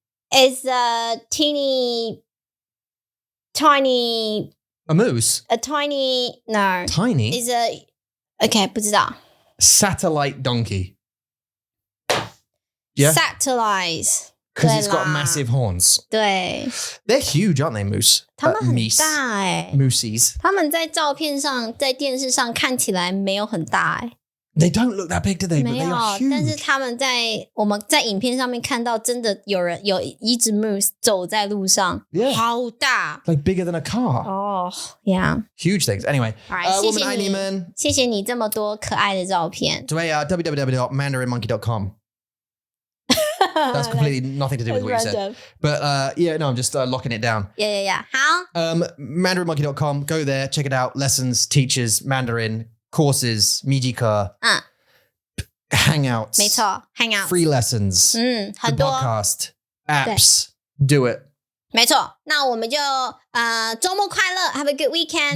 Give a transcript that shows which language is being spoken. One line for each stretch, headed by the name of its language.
English: It's a tiny. A moose? A tiny. No. Tiny? It's a. Okay,
Chinese: 不知道.
English: Satellite donkey. Yeah? Satellite. Because it's got massive horns.
Chinese: 对.
English: They're huge, aren't they, moose?
Chinese: 它们很大欸.
English: Moosies.
Chinese: 它们在照片上，在电视上看起来没有很大欸.
English: They don't look that big, do they?
Chinese: 没
English: But
Chinese: 有
English: they are huge.
Chinese: 但是我们在影片上面看到，真的有一只 moose 走在路上，
English: Yeah.
Chinese: 好大
English: Like bigger than a car. Oh, yeah. Huge things. Anyway, Alright,
Chinese: 我们爱你们。谢谢你这么多可爱的照片。对啊 www.mandarinmonkey.com.
English: That's completely nothing to do with what you said. But yeah, no, I'm just locking it down. Yeah.
Chinese: 好。
English: Mandarinmonkey.com. Go there, check it out. Lessons, teachers, Mandarin, courses,
Chinese: 密集课
English: hangouts.
Chinese: 没错 hangouts.
English: Free lessons.
Chinese: 很多
English: the podcast, apps. Do it.
Chinese: 没错，那我们就周末快乐 ，
English: Have a good weekend.